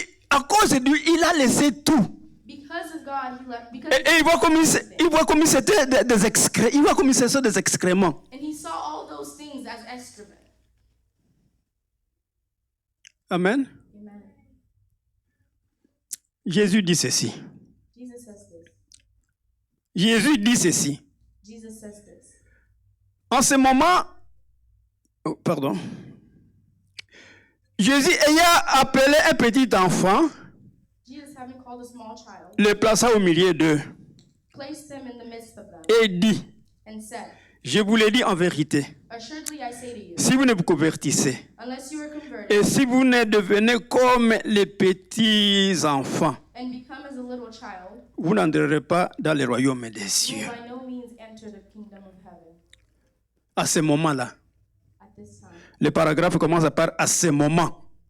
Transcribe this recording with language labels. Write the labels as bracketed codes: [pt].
[fr] à cause de lui, il a laissé tout. [en] because of God, he left. Because [fr] Et il voit comme c'était des excréments. Il voit comme c'était des excréments. [en] and he saw all those things as excrement. [fr] Amen. [en] Amen. [fr] Jésus dit ceci. [en] Jesus says this. [fr] Jésus dit ceci. [en] Jesus says this. [fr] En ce moment, pardon. Jésus ayant appelé un petit enfant, [en] Jesus, having called a small child, [fr] le plaça au milieu d'eux [en] placed him in the midst of them, [fr] et dit, [en] and said, [fr] je vous l'ai dit en vérité, [en] assuredly I say to you, [fr] si vous ne vous convertissez [en] unless you are converted [fr] et si vous ne devenez comme les petits enfants, [en] and become as a little child, [fr] vous n'entrerez pas dans le royaume des [en] you [fr] cieux. [en] will by no means enter the kingdom of heaven. [fr] À ce moment-là, [en] At this time, [fr] le paragraphe commence par à ce moment.